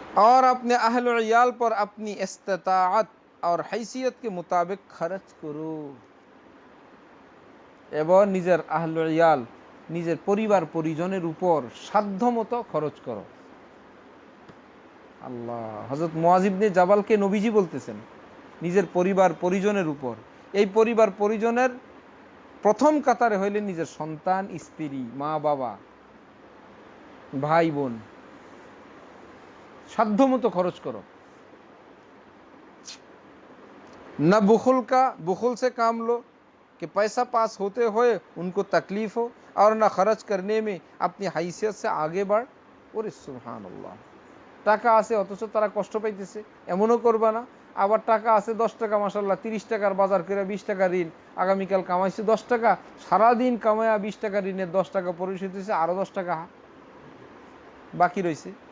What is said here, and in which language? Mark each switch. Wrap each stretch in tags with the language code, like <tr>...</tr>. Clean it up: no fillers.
<hi>और अपने अहल और इयाल पर अपनी इस्तिताअत और हैसियत के मुताबिक खर्च करो,</hi> <bn>এবং নিজের আহল</bn> <hi>और इयाल,</hi> <bn>নিজের পরিবার পরিজনের উপর সাধ্যমতো খরচ করো। আল্লাহ, হযরত মুআয ইবনে জাবালকে নবীজি বলতেছেন নিজের পরিবার পরিজনের উপর। এই পরিবার পরিজনের প্রথম কাতারে হইলেন নিজের সন্তান, স্ত্রী, মা বাবা, ভাই বোন। সাধ্যমতো খরচ করো।</bn> <hi>ना बुखुल से काम लो कि पैसा पास होते हुए उनको तकलीफ हो, और ना खर्च करने में अपनी हैसियत से आगे बढ़।</hi> <bn>ওরে সুবহানাল্লাহ, টাকা আছে অথচ তারা কষ্ট পাইতেছে, এমনও করবা না। আবার টাকা আছে 10 টাকা, মাশাআল্লাহ 30 টাকার বাজার করে 20 টাকা ঋণ, আগামীকাল কামাইছে 10 টাকা, সারাদিন কামায়া 20 টাকা ঋণের 10 টাকা পরিশোধ হয়েছে, আরো 10 টাকা বাকি রয়েছে।</bn>